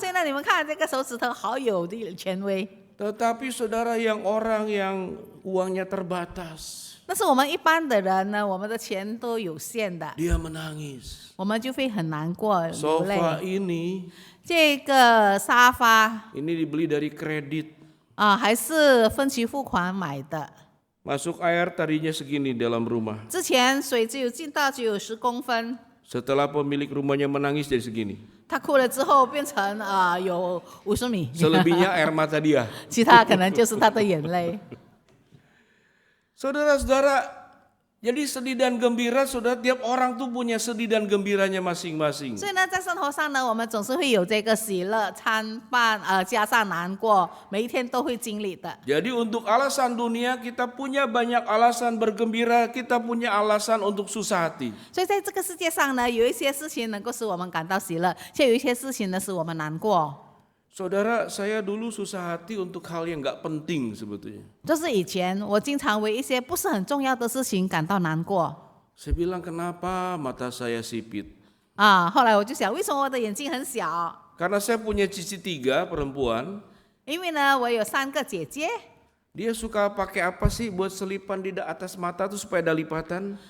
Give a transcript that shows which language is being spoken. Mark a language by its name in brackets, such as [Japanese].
[Chinese] 现在你们看这个手指头好有权威。 [Indonesian] Tetapi saudara, orang yang uangnya terbatas, [Chinese] 但是我们一般的人呢，我们的钱都有限的， [Indonesian] dia menangis. [Chinese] 我们就会很难过流泪。 [Indonesian] Sofa ini [Chinese] 这个沙发 [Indonesian] ini dibeli dari kredit. [Chinese] 还是分期付款买的， [Indonesian] Masuk air tadinya segini dalam rumah. [Chinese] 之前水只有进到只有10公分， [Indonesian] Setelah pemilik rumahnya menangis jadi segini. [Chinese] 他哭了之后变成有50米， [Indonesian] Selebihnya air mata dia. [Chinese] 其他可能就是他的眼泪。 [Indonesian] Saudara-saudara, jadi sedih dan gembira, saudara, tiap orang tuh punya sedih dan gembiranya masing-masing. [Chinese] 所以呢，在生活上呢，我们总是会有这个喜乐参半，加上难过，每一天都会经历的。 [Indonesian] Jadi untuk alasan dunia kita punya banyak alasan bergembira, kita punya alasan untuk susah hati. [Chinese] 所以在这个世界上呢，有一些事情能够使我们感到喜乐，却有一些事情呢使我们难过。 [Indonesian] Saudara, saya dulu susah hati untuk hal yang nggak penting sebetulnya. [Chinese] 就是以前我经常为一些不是很重要的事情感到难过。 [Indonesian] Saya bilang, kenapa mata saya sipit? [Chinese] 后来我就想，为什么我的眼睛很小？ [Indonesian] Karena saya punya cici 3 perempuan, [Chinese] 因为呢，我有3个姐姐， [Indonesian] dia suka pakai apa sih buat selipan di atas mata tuh supaya ada lipatan?